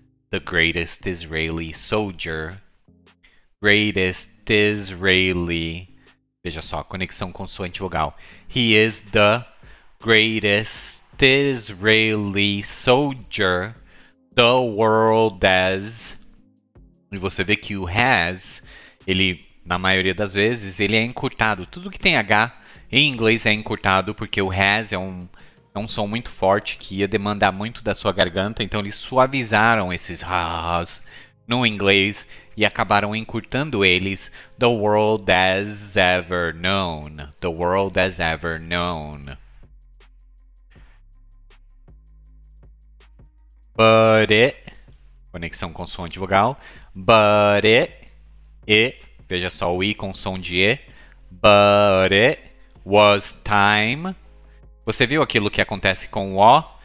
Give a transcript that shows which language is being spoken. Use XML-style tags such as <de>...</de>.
<en>The greatest Israeli soldier. Greatest Israeli.</en> <pt>Veja só, conexão consoante vogal.</pt> <en>He is the greatest Israeli soldier the world has.</en> <pt>E você vê que o has, ele, na maioria das vezes, ele é encurtado. Tudo que tem H em inglês é encurtado porque o has é um som muito forte que ia demandar muito da sua garganta, então eles suavizaram esses has no inglês e acabaram encurtando eles.</pt> <en>The world has ever known. The world has ever known. But it,</en> <pt>conexão consoante vogal.</pt> <en>But it,</en> <pt>veja só o I com som de E.</pt> <en>But it was time.</en> <pt>Você viu aquilo que acontece com o O?</pt>